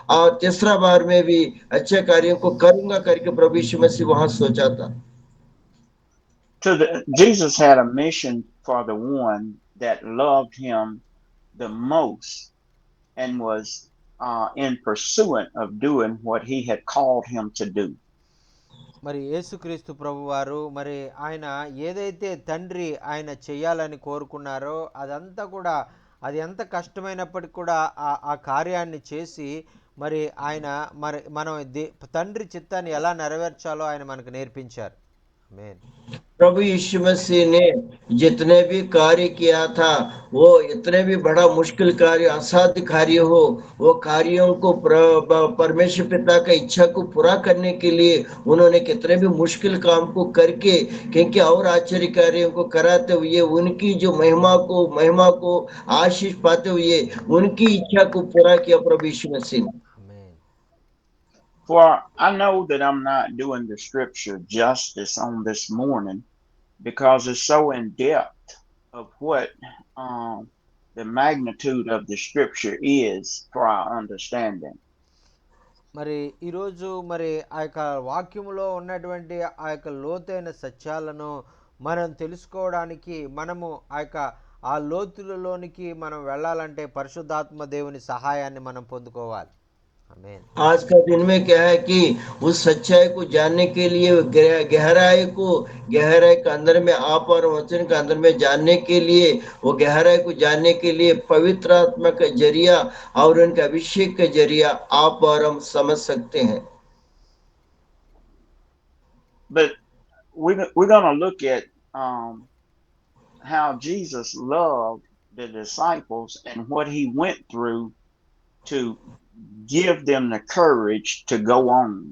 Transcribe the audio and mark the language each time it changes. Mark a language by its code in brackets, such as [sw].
[hi] और तीसरा बार में भी अच्छे कार्यों को करूंगा करके प्रभु यीशु मसीह वहां सोचा था। [en] Jesus had a mission for the one that loved him the most and was in pursuit of doing what he had called him to do. [te] మరి యేసుక్రీస్తు ప్రభు వారు మరి ఆయన ఏదైతే తండ్రి ఆయన చేయాలని కోరుకున్నారో అదంతా కూడా, అది ఎంత కష్టమైనప్పటికీ కూడా ఆ కార్యాన్ని చేసి మరి ఆయన మనం తండ్రి చిత్తాన్ని ఎలా నెరవేర్చాలో ఆయన మనకు నేర్పించారు. ఆమేన్. [hi] प्रभु यीशु मसीह ने जितने भी कार्य किया था, वो इतने भी बड़ा मुश्किल कार्य, असाध्य कार्य हो, वो कार्यों को परमेश्वर पिता का इच्छा को पूरा करने के लिए उन्होंने कितने भी मुश्किल काम को करके, क्योंकि और आश्चर्य कार्यों को कराते हुए उनकी जो महिमा को आशीष पाते हुए उनकी इच्छा को पूरा किया प्रभु यीशु मसीह ने। [te] ఆమేన్. [en] For I know that I'm not doing the scripture justice on this morning because it's so in depth of what the magnitude of the scripture is for our understanding. [te] మరి ఈరోజు మరి ఆ యొక్క వాక్యములో ఉన్నటువంటి ఆ యొక్క లోతైన సత్యాలను మనం తెలుసుకోవడానికి మనము ఆ లోతులలోనికి మనం వెళ్ళాలంటే పరిశుద్ధాత్మ దేవుని సహాయాన్ని మనం పొందుకోవాలి. ఆమేన్. [hi] आज का दिन में क्या है कि उस सच्चाई को जानने के लिए गहराई के अंदर में आप और वचन के अंदर में जानने के लिए, वो गहराई को जानने के लिए पवित्र आत्मा का जरिया और उनके अभिषेक का जरिया आप और हम समझ सकते हैं। [en] But we're going to look at how Jesus loved the disciples and what he went through to give them the courage to go on.